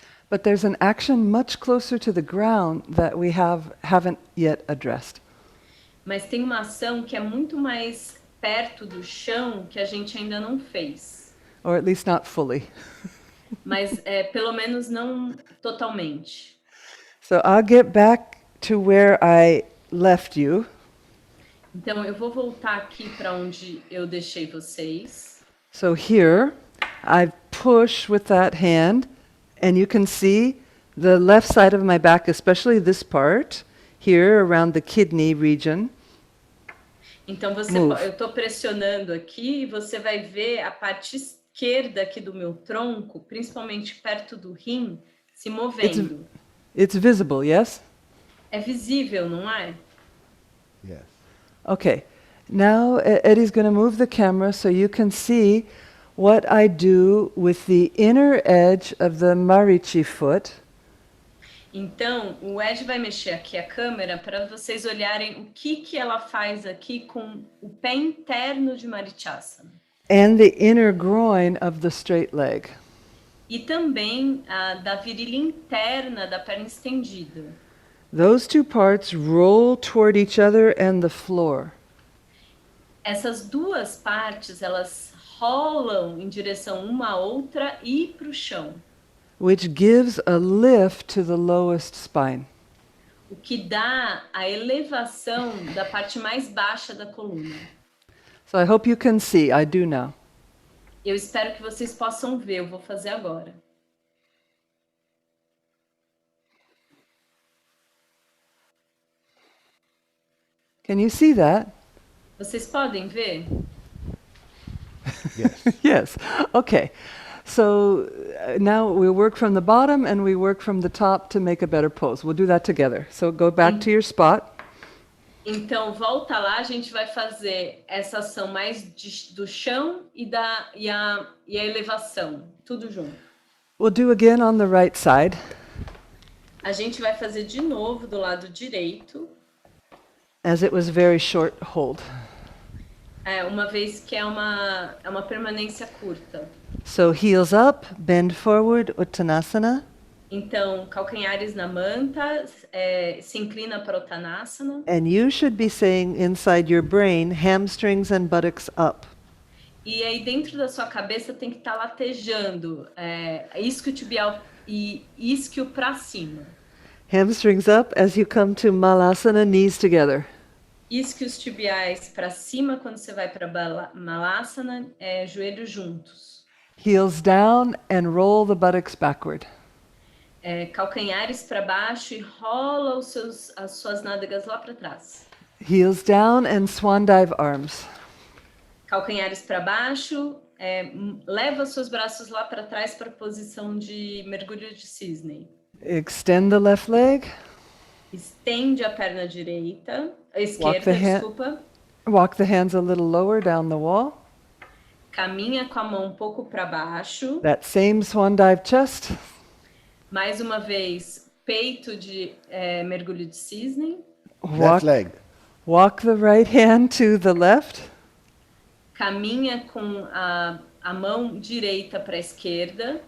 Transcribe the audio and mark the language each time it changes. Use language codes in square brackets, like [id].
[en] But there's an action much closer to the ground that we haven't yet addressed. [pt] Mas tem uma ação que é muito mais perto do chão que a gente ainda não fez. [en] Or at least not fully. [pt] Mas pelo menos não totalmente. [en] So I'll get back to where I left you. [pt] Então eu vou voltar aqui para onde eu deixei vocês. [en] So here, I push with that hand, and you can see the left side of my back, especially this part, here around the kidney region. [pt] Então eu estou pressionando aqui e você vai ver a parte esquerda aqui do meu tronco, principalmente perto do rim, se movendo. [en] It's visible, yes? [pt] É visível, não é? [en] Yes. Okay. Now Eddie's going to move the camera so you can see what I do with the inner edge of the marichi foot. [pt] Então, o Ed vai mexer aqui a câmera para vocês olharem o que ela faz aqui com o pé interno de Marichasana. [en] And the inner groin of the straight leg. [pt] E também da virilha interna da perna estendida. [en] Those two parts roll toward each other and the floor. [pt] Essas duas partes, elas rolam em direção uma à outra e para o chão. [en] Which gives a lift to the lowest spine. [pt] O que dá a elevação da parte mais baixa da coluna. [en] So I hope you can see. I do now. [pt] Eu espero que vocês possam ver, eu vou fazer agora. [en] Can you see that? [pt] Vocês podem ver? [en] Yes. Yes. Okay. So now we work from the bottom and we work from the top to make a better pose. We'll do that together. So go back to your spot. [pt] Então, volta lá, a gente vai fazer essa ação mais do chão e a elevação, tudo junto. [en] We'll do again on the right side. [pt] A gente vai fazer de novo do lado direito. [en] As it was very short hold. [pt] Uma vez que é uma permanência curta. [en] So heels up, bend forward, Uttanasana. [pt] Então, calcanhares na manta, se inclina para o Uttanasana. [en] And you should be saying inside your brain, hamstrings and buttocks up. [pt] E aí dentro da sua cabeça tem que estar latejando isquiotibial e isquio para cima. [en] Hamstrings up as you come to Malasana, knees together. [pt] Isquios tibiais para cima quando você vai para Malasana, joelhos juntos. [en] Heels down and roll the buttocks backward. [pt] Calcanhares para baixo e rola as suas nádegas lá para trás. [en] Heels down and swan dive arms. [pt] Calcanhares para baixo, leva os seus braços lá para trás para a posição de mergulho de cisne. [en] Extend the left leg. [pt] Estende a perna direita, a esquerda, desculpa. [en] Walk the hands a little lower down the wall. [pt] Caminha com a mão um pouco para baixo. [en] That same swan dive chest. [pt] Mais uma vez, peito de mergulho de cisne. [en] Left leg. Walk the right hand to the left. [pt] Caminha com a mão direita para a esquerda.